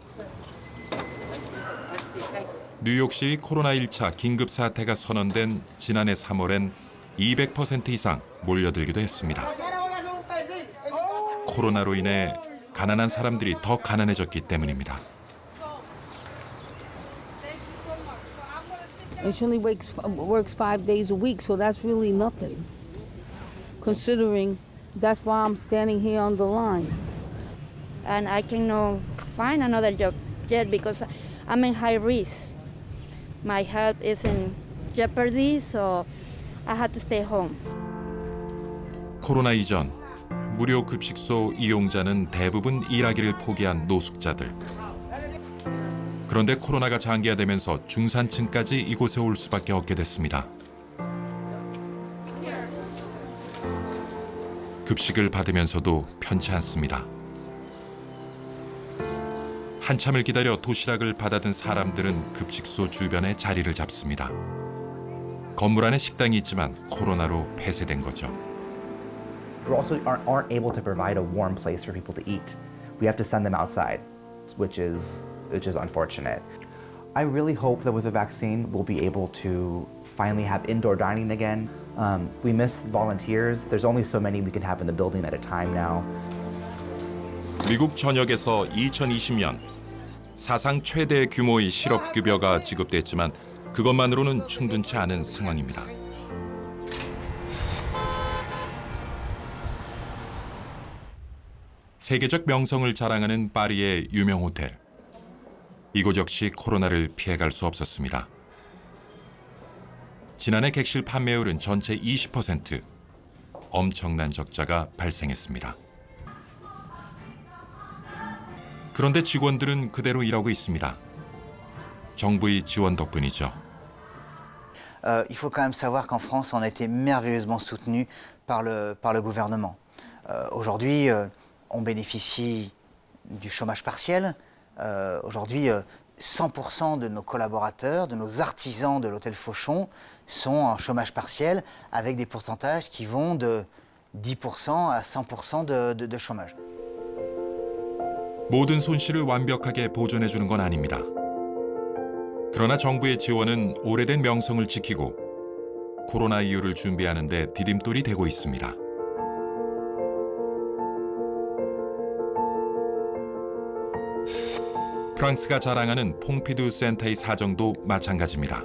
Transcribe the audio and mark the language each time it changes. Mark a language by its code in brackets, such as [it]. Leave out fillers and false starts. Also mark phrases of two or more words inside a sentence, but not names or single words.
[ko] 뉴욕시 코로나 1차 긴급 사태가 선언된 지난해 3월엔 200% 이상 몰려들기도 했습니다. 코로나로 인해 가난한 사람들이 더 가난해졌기 때문입니다. [en] And she only works 5 days a week, so that's really nothing. Considering that's why I'm standing here on the line. And I cannot find another job yet because I'm in high risk. My health is in jeopardy, so I had to stay home. [ko] 코로나 이전 무료 급식소 이용자는 대부분 일하기를 포기한 노숙자들. 그런데 코로나가 장기화되면서 중산층까지 이곳에 올 수밖에 없게 됐습니다. 급식을 받으면서도 편치 않습니다. 한참을 기다려 도시락을 받아든 사람들은 급식소 주변에 자리를 잡습니다. 건물 안에 식당이 있지만 코로나로 폐쇄된 거죠. [en] We also aren't able to provide a warm place for people to eat. We have to send them outside, which is unfortunate. I really hope that with the vaccine, we'll be able to finally have indoor dining again. We miss volunteers. There's only so many we can have in the building at a time now. [ko] 미국 전역에서 2020년 사상 최대 규모의 실업급여가 지급됐지만 그것만으로는 충분치 않은 상황입니다. 세계적 명성을 자랑하는 파리의 유명 호텔. 이곳 역시 코로나를 피해갈 수 없었습니다. 지난해 객실 판매율은 전체 20%. 엄청난 적자가 발생했습니다. 그런데 직원들은 그대로 일하고 있습니다. 정부의 지원 덕분이죠. [fr] Il faut quand même savoir qu'en France, on a été merveilleusement soutenu par le gouvernement. Aujourd'hui, on bénéficie du chômage partiel. Aujourd'hui, 100% de nos collaborateurs, de nos artisans de l'hôtel Fauchon sont en chômage partiel avec des pourcentages qui vont de 10% à 100% de chômage. [ko] 모든 손실을 완벽하게 보존해 주는 건 아닙니다. 그러나 정부의 지원은 오래된 명성을 지키고 코로나 이후를 준비하는 데 디딤돌이 되고 있습니다. 프랑스가 자랑하는 퐁피두 센터의 사정도 마찬가지입니다.